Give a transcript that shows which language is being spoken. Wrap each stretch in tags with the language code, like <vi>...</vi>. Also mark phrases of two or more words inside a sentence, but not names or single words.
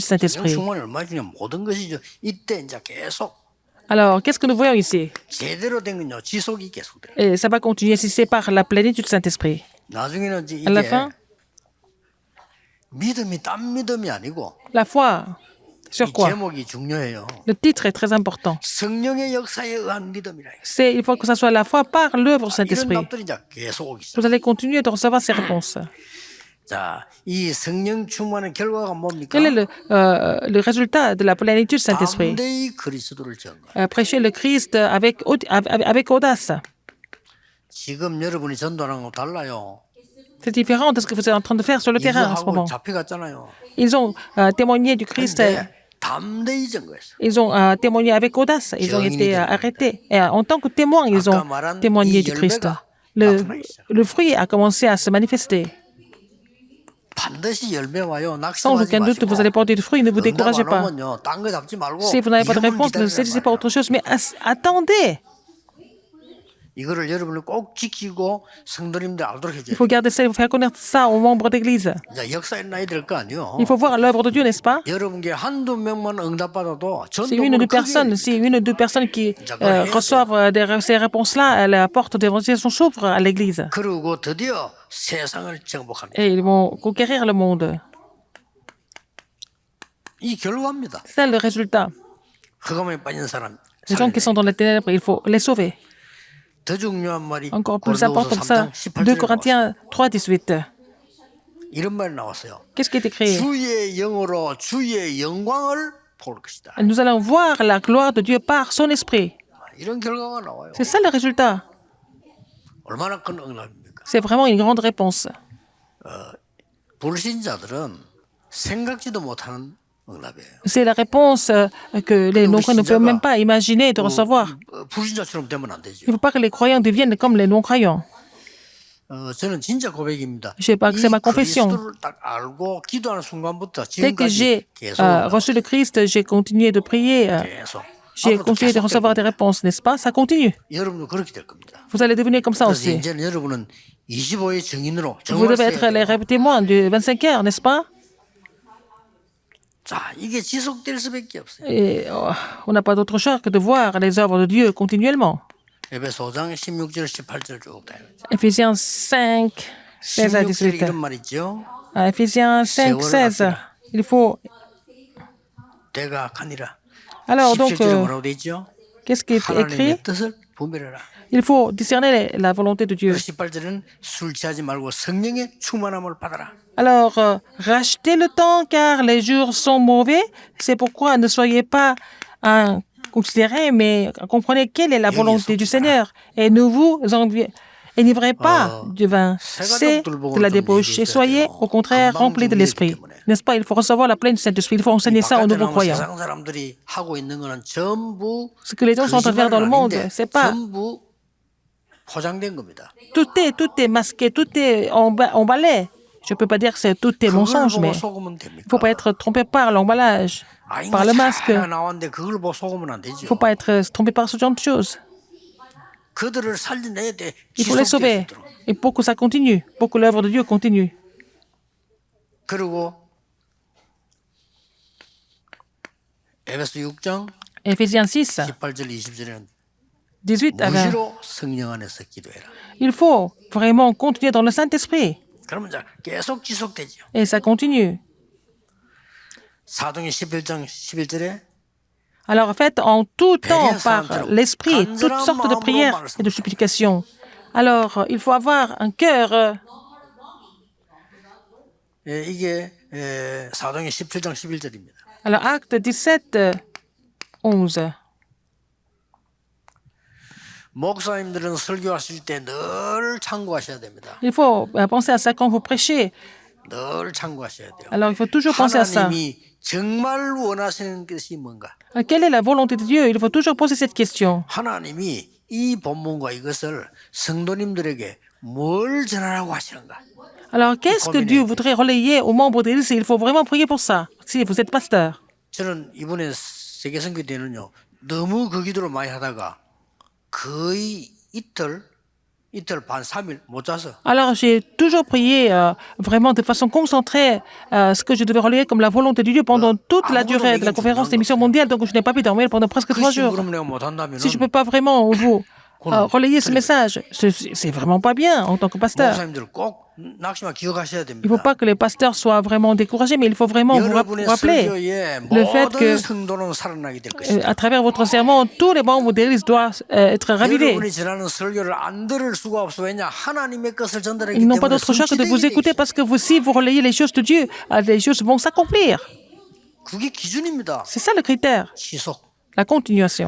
<ko>성령</ko> <fr>Saint-Esprit?</fr> <ko>충만이 얼마 중요한 모든 것이죠. 이때 이제 계속</ko> <fr>Alors, qu'est-ce que nous voyons ici?</fr> <ko>제대로 된 건요. 지속이 계속돼요.</ko> <fr>Et ça va continuer si c'est par la plénitude du Saint-Esprit.</fr> <ko>나중에는 이제</ko> <fr>À la</fr> <ko>이게</ko> <fr>fin,</fr> <ko>믿음이 딴 믿음이 아니고</ko> <fr>la foi. Sur</fr> <ko>이</ko> <fr>quoi?</fr> <ko>제목이 중요해요.</ko> <fr>Le titre est très important.</fr> <ko>성령의 역사에 의한 믿음이라.</ko> <fr>Il faut que ça soit la foi par l'œuvre du</fr> <ko>이런</ko> <fr>Saint-Esprit.</fr> <ko>답들이 이제 계속 오기 시작.</ko> <fr>Vous allez continuer de recevoir ces réponses.</fr> <ko>자, 이 성령 충만의 결과가 뭡니까?</ko> <fr>Quel est le résultat de la plénitude du Saint-Esprit?</fr> <ko>담대히 그리스도를 전거.</ko> <fr>Prêcher le Christ avec audace.</fr> <ko>지금 여러분이 전도하는 거 달라요.</ko> <fr>C'est différent de ce que vous êtes en train de faire sur le terrain en ce</fr> <ko>이거하고</ko> <fr>moment.</fr> <ko>잡혀갔잖아요.</ko> <fr>Ils ont témoigné du Christ. 근데 담대히 전거했어. Ils ont témoigné avec audace. Ils ont été arrêtés. Et en tant que témoins, ils ont témoigné du Christ. Le fruit a commencé à se manifester.</fr> <ko>반드시 열매 와요.</ko> <fr>Sans</fr> <ko>낙심하지</ko> <fr>aucun doute, vous</fr> <ko>마시고.</ko> <fr>allez porter du fruit. Ne vous</fr> <ko>응답</ko> <fr>découragez</fr> <ko>안</ko> <fr>pas.</fr> <ko>오면요. 딴 거 잡지 말고</ko> <fr>Si vous n'avez pas de</fr> <ko>이것만</ko> <fr>réponse, ne</fr> <ko>기다리란</ko> <fr>saisissez pas</fr> <ko>말이에요.</ko> <fr>autre chose, mais attendez.</fr> <ko>이거를 여러분이 꼭 지키고 성도님들 알도록</ko> <fr>Il</fr> <ko>해줘야</ko> <fr>faut garder ça, il faut faire connaître ça aux membres d'église.</fr> <ko>이제 역사에 나야 될 거 아니에요.</ko> <fr>Il faut voir l'œuvre de Dieu, n'est-ce pas?</fr> <ko>여러분께 한두 명만 응답받아도</ko> <fr>Si une ou deux personnes, qui reçoivent ces réponses-là, la porte d'évangélisation s'ouvre à l'église.</fr> <ko>그리고 드디어 세상을 정복합니다.</ko> <fr>Et ils vont conquérir le monde.</fr> <ko>이 결과입니다.</ko> <fr>C'est le résultat.</fr> <ko>흑암에 빠진 사람.</ko> <fr>Les gens qui sont dans les ténèbres, il faut les sauver.</fr> <ko>더 중요한 말이</ko> <fr>Encore plus</fr> <ko>고린도후서</ko> <fr>important que ça,</fr> <ko>3장 2 18절에</ko> <fr>Corinthiens 3, 18.</fr> <ko>이런 말이 나왔어요.</ko> <fr>Qu'est-ce qui est écrit?</fr> <ko>주의 영으로 주의 영광을 볼 것이다.</ko> <fr>Nous allons voir la gloire de Dieu par son esprit.</fr> <ko>이런 결과가 나와요.</ko> <fr>C'est ça le résultat.</fr> <ko>얼마나 큰 응답입니까?</ko> <fr>C'est vraiment une grande réponse.</fr> <ko>불신자들은 생각지도 못하는 응답이에요.</ko> <fr>C'est la réponse que les non-croyants ne peuvent même pas imaginer de recevoir.</fr> <ko>불신자처럼 되면 안 되죠.</ko> <fr>Il ne faut pas que les croyants deviennent comme les non-croyants.</fr> <ko>저는 진짜 고백입니다.</ko> <fr>Je sais pas que c'est ma confession.</fr> <ko>그리스도를 딱 알고 기도하는 순간부터</ko> <fr>Dès que</fr> <ko>지금까지</ko> <fr>j'ai</fr> <ko>계속</ko> <fr>reçu le Christ, j'ai continué de prier.</fr> <ko>계속</ko> <fr>j'ai</fr> <ko>앞으로도</ko> <fr>continué de</fr> <ko>계속 될</ko> <fr>recevoir des</fr> <ko>겁니다.</ko> <fr>réponses, n'est-ce pas? Ça continue.</fr> <ko>여러분도 그렇게 될 겁니다.</ko> <fr>Vous allez devenir comme ça</fr> <ko>그래서</ko> <fr>aussi.</fr> <ko>이제는 여러분은 25의 증인으로</ko> <fr>Vous</fr> <ko>정말</ko> <fr>devez</fr> <ko>써야</ko> <fr>être les</fr> <ko>돼요.</ko> <fr>témoins du 25 heures, n'est-ce pas?</fr> <ko>자, 이게 지속될 수밖에 없어요.</ko> <fr>Et on n'a pas d'autre choix que de voir les œuvres de Dieu continuellement.</fr> <ko>에베소 5장 16절 18절 쭉 다.</ko> <fr>Éphésiens 5, 16 à</fr> <ko>16절에 18. 이런 말 있죠.</ko> <fr>À Éphésiens 5, 16, il faut...</fr> <ko>때가 가니라.</ko> <fr>Alors, donc,</fr> <ko>17절에 뭐라고 돼 있죠?</ko> <fr>qu'est-ce qui est écrit?</fr> <ko>하나님의 뜻을 분별해라.</ko> <fr>Il faut discerner la volonté de Dieu.</fr> <ko>18절에는 술 취하지 말고 성령의 충만함을 받아라.</ko> <fr>Alors, rachetez le temps car les jours sont mauvais. C'est pourquoi ne soyez pas considérés, mais comprenez quelle est la volonté du Seigneur. Et ne vous enivrez pas du vin. C'est de la débauche. Et soyez, au contraire, remplis de l'Esprit. N'est-ce pas? Il faut recevoir la pleine du Saint-Esprit. Il faut enseigner ça aux nouveaux croyants.</fr> <ko>세상 사람들이 하고 있는 거는 전부</ko> <fr>Ce que les gens sont en train de faire dans le monde, c'est pas...</fr> <ko>전부 포장된 겁니다.</ko> <fr>Tout est masqué, tout est emballé. Je ne peux pas dire que tout est mensonge, mais</fr> <ko>그걸 보고 속으면</ko> <fr>il ne</fr> <ko>됩니까?</ko> <fr>faut pas être trompé par l'emballage, par le masque.</fr> <ko>다 나왔는데 그걸 보고 속으면 안</ko> <fr>Il ne</fr> <ko>되죠.</ko> <fr>faut pas être trompé par ce genre de choses.</fr> <ko>그들을 살려내야 돼.</ko> <fr>Il faut les sauver. Et pour que ça continue, pour que l'œuvre de Dieu continue.</fr> <ko>그리고 에베소 6장</ko> <fr>Éphésiens 6,</fr> <ko>18절 20절에는</ko> <fr>18 à 20.</fr> <ko>무시로 성령 안에서 기도해라.</ko> <fr>Il faut vraiment continuer dans le Saint-Esprit.</fr> <ko>그러면 이제 계속 지속되죠.</ko> <fr>Et ça continue.</fr> <ko>사도행 11장 11절에</ko> <fr>Alors, faites en tout temps par l'Esprit toutes sortes de prières et de supplications. Alors, il faut avoir un cœur.</fr> <ko>이게 사도행 17장 11절입니다.</ko> <fr>Alors, acte 17, 11.</fr> <ko>목사님들은 설교하실 때 늘 참고하셔야 됩니다.</ko> <fr>Il faut penser à ça quand vous prêchez.</fr> <ko>늘 참고하셔야 돼요.</ko> <fr>Alors, il faut toujours penser à ça.</fr> <ko>하나님이 정말 원하시는 것이 뭔가?</ko> <fr>Quelle est la volonté de Dieu? Il faut toujours poser cette question.</fr> <ko>하나님이 이 본문과 이것을 성도님들에게 뭘 전하라고 하시는가?</ko> <fr>Alors, qu'est-ce que Dieu voudrait relayer aux membres de l'Église? Il faut vraiment prier pour ça, si vous êtes pasteur.</fr> <ko>저는 이번에 세계 선교 때는요 너무 그 기도를 많이 하다가 거의 이틀 반 3일 못 자서.</ko> <fr>Alors, j'ai toujours prié vraiment de façon concentrée ce que je devais relayer comme la volonté de Dieu pendant toute la durée de la conférence des missions mondiales. Donc, je n'ai pas pu dormir pendant presque 3 jours.</fr> <ko>그럼 내가 못 한다면</ko> <fr>Si je ne peux pas vraiment vous relayer ce message, c'est vraiment pas bien en tant que pasteur.</fr> <ko>목사님들 꼭 낙심만 기억하셔야</ko> <fr>Il ne</fr> <ko>됩니다.</ko> <fr>faut pas que les pasteurs soient vraiment découragés, mais il faut vraiment vous</fr> <ko>여러분의</ko> <fr>rappeler</fr> <ko>설교에</ko> <fr>le fait que</fr> <ko>모든 성도는 살아나게 될 것이다.</ko> <fr>à travers votre sermon, tous les membres de l'Église doivent être ravivés.</fr> <ko>여러분이 전하는 설교를 안 들을 수가 없어. 왜냐? 하나님의 것을 전달하기</ko> <fr>Ils n'ont pas</fr> <ko>때문에</ko> <fr>d'autre choix que de vous</fr> <ko>성취되게 돼</ko> <fr>écouter</fr> <ko>있어요.</ko> <fr>parce que si vous relayez les choses de Dieu, les choses vont s'accomplir.</fr> <ko>그게 기준입니다.</ko> <fr>C'est ça le critère,</fr> <ko>지속.</ko> <fr>la continuation.</fr>